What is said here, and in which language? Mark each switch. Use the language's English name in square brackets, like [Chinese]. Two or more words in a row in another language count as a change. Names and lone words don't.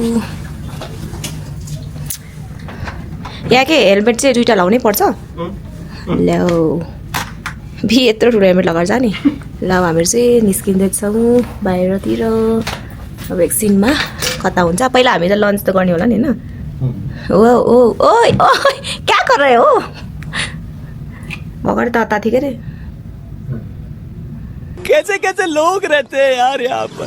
[Nepali] यहाँ के हेलमेट चाहिँ 2टा लगाउनै पर्छ। ल भि यत्रो ठुलो हेलमेट लगाएर जाने। ल हामीहरू चाहिँ निस्किँदैछौँ बाहिरतिर। अब एकछिनमा कता हुन्छ। पहिला हामी त लन्च त गर्ने होला नि होइन। [Hindi] ओ ओ ओइ ओइ क्या कर रहे हो? [Nepali] अगाडि त अता थियो के अरे। [Hindi] कैसे कैसे लोग रहते हैं यार यहाँ पर।